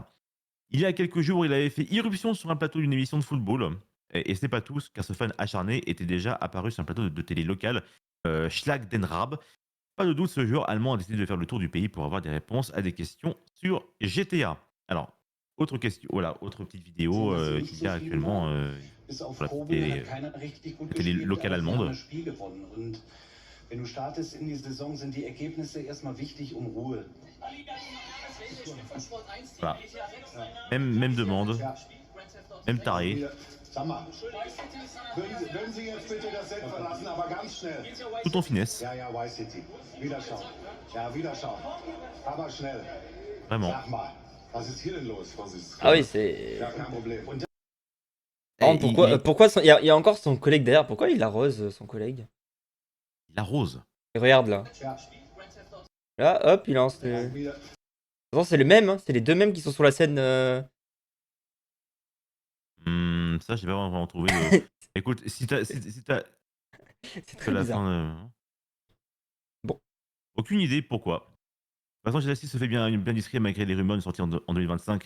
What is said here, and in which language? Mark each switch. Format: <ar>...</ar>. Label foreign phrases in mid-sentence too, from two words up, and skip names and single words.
<fr>Il y a quelques jours, il avait fait irruption sur un plateau d'une émission de football. Et c'est pas tout, car ce fan acharné était déjà apparu sur un plateau de télé local,</fr> <de>Schlag den Raab.</de> <fr>Pas de doute, ce joueur allemand a décidé de faire le tour du pays pour avoir des réponses à des questions sur GTA. Alors, autre question, voilà, autre petite vidéo</fr> <de>Sind das</de> <fr>qui</fr> <de>nicht so</de> <fr>vient</fr> <de>viele?</de> <fr>actuellement</fr> <de>Bis auf</de> <fr>sur</fr> <de>Kobel hat keiner richtig gut</de> <fr>la télé</fr> <de>gespielt,</de> <fr>locale</fr> <de>aber sie haben</de> <fr>allemande.</fr> <de>das Spiel gewonnen. Und wenn du startest in die Saison, sind die Ergebnisse erstmal wichtig, um Ruhe.</de> <fr>Voilà. Même demande,</fr> <de>Ja,</de> <fr>même taré.</fr> <de>wieder. Sag mal, würden Sie jetzt bitte das Set verlassen, aber ganz schnell.</de> <fr>Tout en finesse,</fr> <de>Ja, ja, Vice City. Wieder schauen. Ja, wieder schauen. Aber schnell.</de> <fr>vraiment.</fr> <de>Sag mal, was ist hier denn los? Was ist...</de> <fr>Ah oui, c'est.</fr> <de>Ja, kein Problem. Und</de> <fr>Par Et contre, pourquoi il y a encore son collègue derrière, pourquoi il arrose son collègue? il arrose. Et regarde là.</fr> <de>ja,</de> <fr>Là, hop, il lance le.</fr> <de>ja, wieder.</de> <fr>Attends, c'est le même, hein, c'est les deux mêmes qui sont sur la scène. Ça, j'ai pas vraiment trouvé le. Écoute, si t'as C'est que très la bizarre. fin. Bon. Aucune idée pourquoi. toute façon, GTA 6 se fait bien discret malgré les rumeurs de sortie en 2025.</fr>